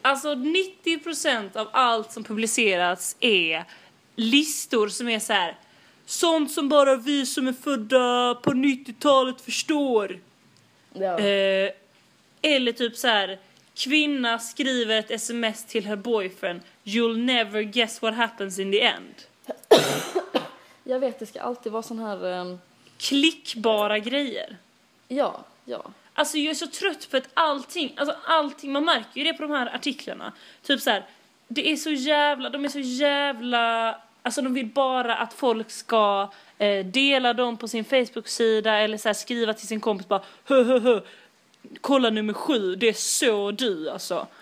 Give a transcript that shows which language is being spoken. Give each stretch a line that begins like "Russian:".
Swedish: Alltså 90% av allt som publiceras är listor som är så här, sånt som bara vi som är födda på 90-talet förstår. Ja. Eller typ så här, kvinna skriver ett sms till
English: her boyfriend. You'll never guess what happens in the end.
Swedish: Jag vet, det ska alltid vara sån här... Klickbara grejer. Ja. Alltså jag är så trött på att allting, man märker ju det på de här artiklarna. Typ så här, det är så jävla, de är så jävla, alltså de vill bara att folk ska dela dem på sin Facebook-sida eller så här, skriva till sin kompis bara, hö, kolla nummer 7, det är så du alltså.